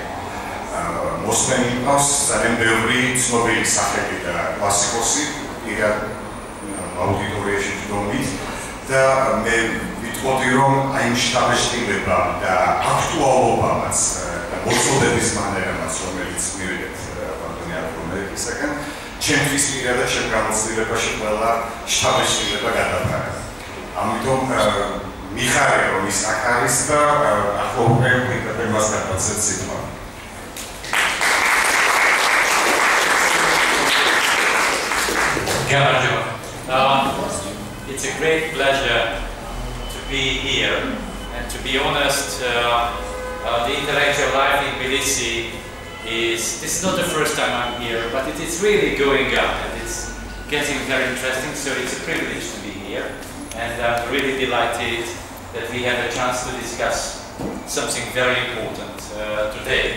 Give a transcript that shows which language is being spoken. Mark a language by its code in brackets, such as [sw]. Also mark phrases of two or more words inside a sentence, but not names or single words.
[ka] მოსმენი მყავს ძალიან ბევრი ცნობილი სახელი და კლასიკოსი, პირად აუდიტორიაში ვდგომით და მე ვიტყოდი, რომ აი იმ შთამბეჭდილებამ და აქტუალობამაც და მოწოდების მანერამაც, რომელიც მივიღეთ ბატონი ატილა მელექისაგან, ჩემთვის პირადად ჩემ გამოცდილებაში ყველა შთაბეჭდილება გადაფარა. ამიტომ მიხარია, რომ ის აქ არის და ახლა უკვე პირდაპირ მას გადავცეთ სიტყვა. [en] It's a great pleasure to be here, and to be honest, the intellectual life in Tbilisi this is not the first time I'm here, but it is really going up and it's getting very interesting, so it's a privilege to be here, and I'm really delighted that we have a chance to discuss something very important today.